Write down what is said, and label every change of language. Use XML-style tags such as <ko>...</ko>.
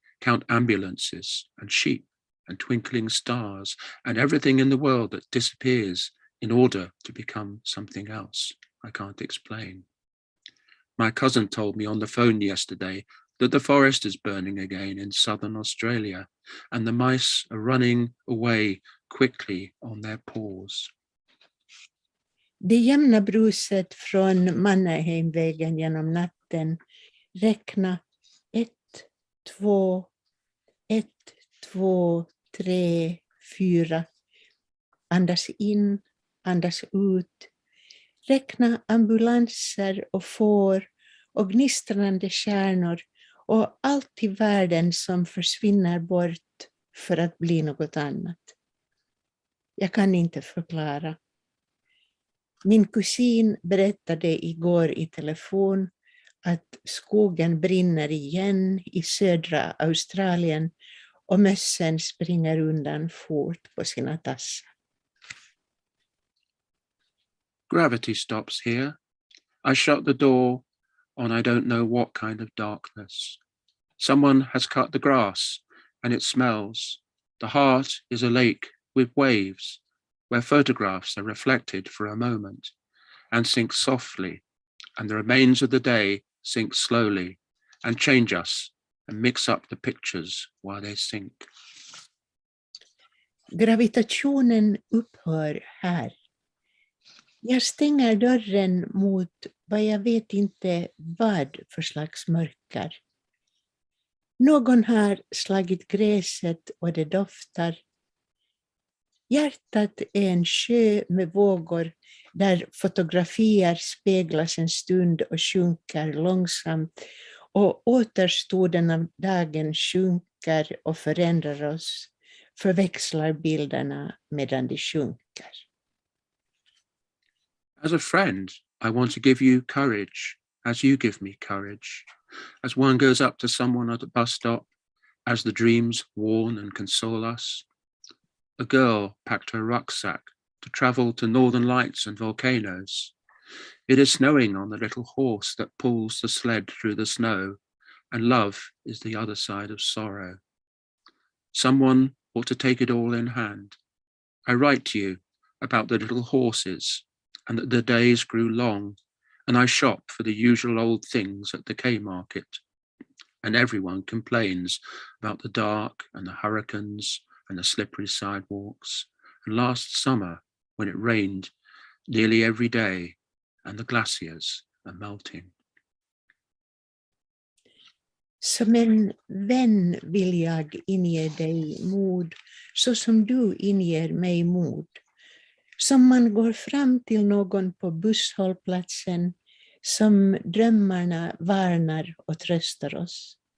<en>Count ambulances and sheep and twinkling stars and everything in the world that disappears in order to become something else I can't explain. My cousin told me on the phone yesterday that the forest is burning again in southern Australia and the mice are running away quickly on their paws.</en> <sv>Det jämna bruset från Mannerheimvägen genom natten. Räkna 1, 2, 1, 2, 3, 4. Andas in, andas ut. Räkna ambulanser och får och gnistrande stjärnor och allt i världen som försvinner bort för att bli något annat. Jag kan inte förklara. Min kusin berättade igår i telefon att skogen brinner igen i södra Australien och mössen springer undan fort på sina tassar.</sv> <en>Gravity stops here. I shut the door on I don't know what kind of darkness. Someone has cut the grass and it smells. The heart is a lake with waves where photographs are reflected for a moment and sink softly, and the remains of the day sink slowly and change us and mix up the pictures while they sink.</en> <sv>Gravitationen upphör här. Jag stänger dörren mot vad jag vet inte vad för slags mörker. Någon har slagit gräset och det doftar. Hjärtat är en sjö med vågor där fotografier speglas en stund och sjunker långsamt och återstoden av dagen sjunker och förändrar oss, förväxlar bilderna medan de sjunker.</sv> <en>As a friend, I want to give you courage as you give me courage. As one goes up to someone at a bus stop, as the dreams warn and console us. A girl packed her rucksack to travel to northern lights and volcanoes. It is snowing on the little horse that pulls the sled through the snow, and love is the other side of sorrow. Someone ought to take it all in hand. I write to you about the little horses, and that the days grew long, and I shop for the usual old things at the K-market. And everyone complains about the dark and the hurricanes and the slippery sidewalks, and last summer when it rained nearly every day and the glaciers are melting.</en> <sv>Som en vän vill jag inge dig mod, så som du inger mig mod. Som man går fram till någon på busshållplatsen, som drömmarna varnar och tröstar oss.</sv>